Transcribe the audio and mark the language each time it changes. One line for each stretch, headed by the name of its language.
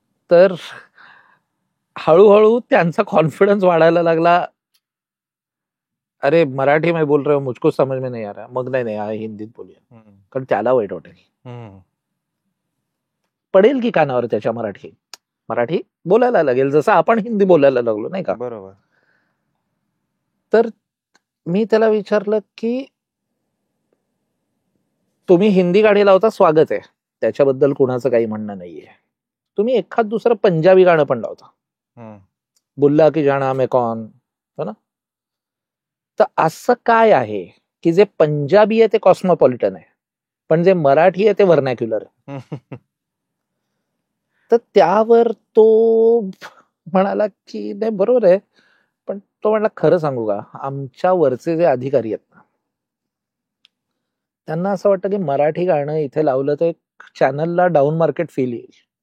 Marathi: तर हळूहळू त्यांचा कॉन्फिडन्स वाढायला लागला.
Hindi: अरे, मराठी में बोल रहे हो, मुझको समझ में नहीं आ रहा.
Marathi: मग नाही, हिंदीत बोलूया. कारण त्याला वाईट वाटेल. पडेल की कानावर त्याच्या मराठी बोलायला लागेल, जसं आपण हिंदी बोलायला लागलो, नाही का? बरोबर. तर मी त्याला विचारलं की तुम्ही हिंदी गाणी लावता, स्वागत आहे, त्याच्याबद्दल कुणाचं काही म्हणणं नाहीये. तुम्ही एखाद दुसरं पंजाबी गाणं पण लावता,
Punjabi: बुल्ला की जाना में कौन,
Marathi: हो ना? तर असं काय आहे की जे पंजाबी आहे ते कॉस्मोपॉलिटन आहे, पण जे मराठी आहे ते व्हर्नॅक्युलर आहे? तर त्यावर तो म्हणाला की नाही, बरोबर आहे, पण तो म्हणला, खरं सांगू का, आमच्या वरचे जे अधिकारी आहेत ना, त्यांना असं वाटतं की मराठी गाणं इथे लावलं तर चॅनलला डाऊन मार्केट फील येईल.